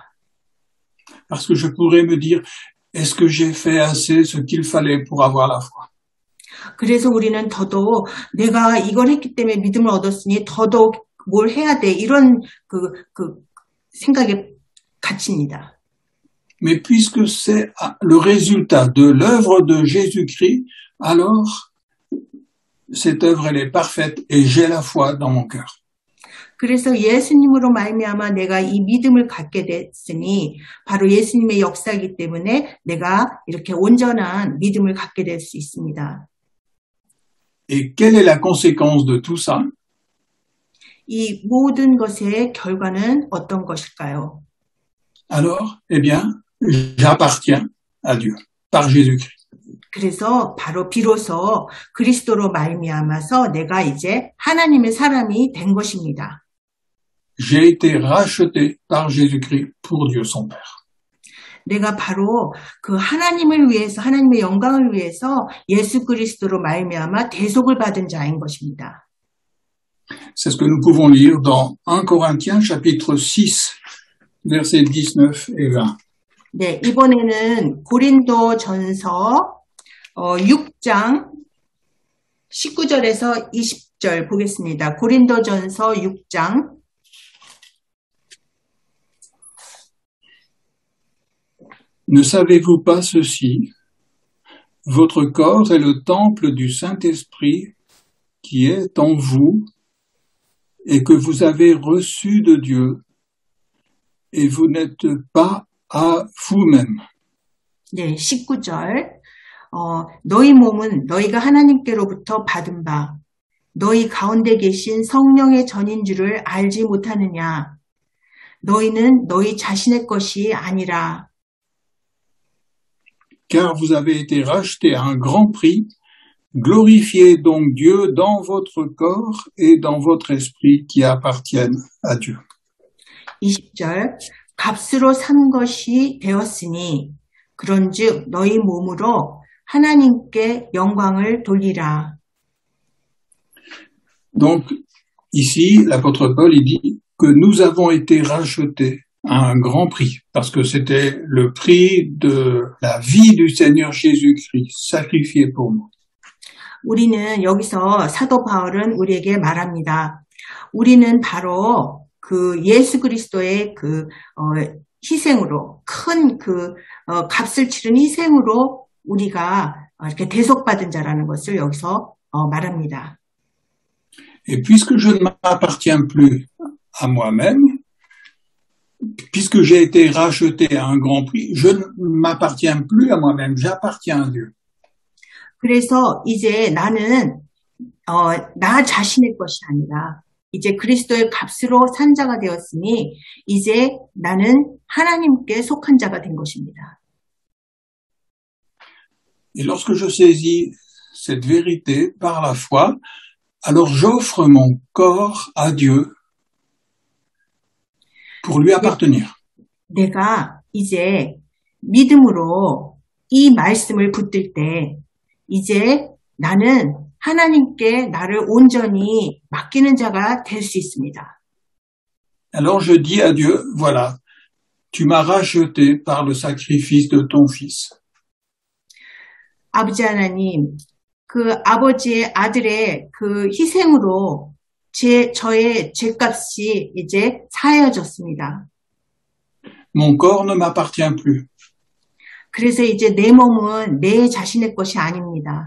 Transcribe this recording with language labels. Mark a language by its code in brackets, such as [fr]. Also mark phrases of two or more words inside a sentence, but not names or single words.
[fr] Parce que je pourrais me dire, est-ce que j'ai fait assez ce qu'il fallait pour avoir la foi? [ko] 그래서 우리는 더더욱 내가 이걸 했기 때문에 믿음을 얻었으니 더더욱 뭘 해야 돼 이런 생각에 갇힙니다. [fr] Mais puisque c'est le résultat de l'œuvre de Jésus-Christ, alors cette œuvre elle est parfaite et j'ai la foi dans mon cœur. [ko] 그래서 예수님으로 말미암아 내가 이 믿음을 갖게 됐으니 바로 예수님의 역사이기 때문에 내가 이렇게 온전한 믿음을 갖게 될 수 있습니다. [fr] Et quelle est la conséquence de tout ça? [ko] 이 모든 것의 결과는 어떤 것일까요? [fr] Alors, eh bien, j'appartiens à Dieu par Jésus-Christ. [ko] 그래서 바로 비로소 그리스도로 말미암아서 내가 이제 하나님의 사람이 된 것입니다. [fr] J'ai été racheté par Jésus-Christ pour Dieu son Père. [ko] 내가 바로 하나님을 위해서 하나님의 영광을 위해서 예수 그리스도로 말미암아 대속을 받은 자인 것입니다. [fr] C'est ce que nous pouvons lire dans 1 Corinthiens chapitre 6 versets 19 et 20. [ko] 네, 이번에는 고린도전서 6장 19절에서 20절 보겠습니다. 고린도전서 6장 [fr] Ne savez-vous pas ceci? Votre corps est le temple du Saint-Esprit qui est en vous et que vous avez reçu de Dieu et vous n'êtes pas à vous-même. [ko] 네, 19절. 너희 몸은 너희가 하나님께로부터 받은 바 너희 가운데 계신 성령의 전인 줄을 알지 못하느냐. 너희는 너희 자신의 것이 아니라. [fr] Car vous avez été rachetés à un grand prix, Glorifiez donc Dieu dans votre corps et dans votre esprit qui appartiennent à Dieu. [ko] 20절 값으로 산 것이 되었으니 그런즉 너희 몸으로 하나님께 영광을 돌리라. [fr] Donc, ici, l'apôtre Paul, il dit que nous avons été rachetés à un grand prix, parce que c'était le prix de la vie du Seigneur Jésus-Christ, sacrifié pour nous. [ko] 우리는 여기서 사도 바울은 우리에게 말합니다. 우리는 바로 그 예수 그리스도의 희생으로, 큰 값을 치른 희생으로 우리가 이렇게 대속받은 자라는 것을 여기서 말합니다. [fr] Et puisque je ne m'appartiens plus à moi-même, puisque j'ai été racheté à un grand prix, je ne m'appartiens plus à moi-même, j'appartiens à Dieu. [ko] 그래서 이제 나는 나 자신의 것이 아니라 이제 그리스도의 값으로 산 자가 되었으니 이제 나는 하나님께 속한 자가 된 것입니다. [fr] Et lorsque je saisis cette vérité par la foi, alors j'offre mon corps à Dieu pour lui appartenir. [ko] 내가 이제 믿음으로 이 말씀을 붙들 때 이제 나는 하나님께 나를 온전히 맡기는 자가 될 수 있습니다. [fr] Alors je dis à Dieu, voilà, tu m'as racheté par le sacrifice de ton fils. [ko] 아버지 하나님, 그 아버지의 아들의 그 희생으로 저의 죄값이 이제 사해졌습니다. [fr] Mon corps ne m'appartient plus. [ko] 그래서 이제 내 몸은 내 자신의 것이 아닙니다.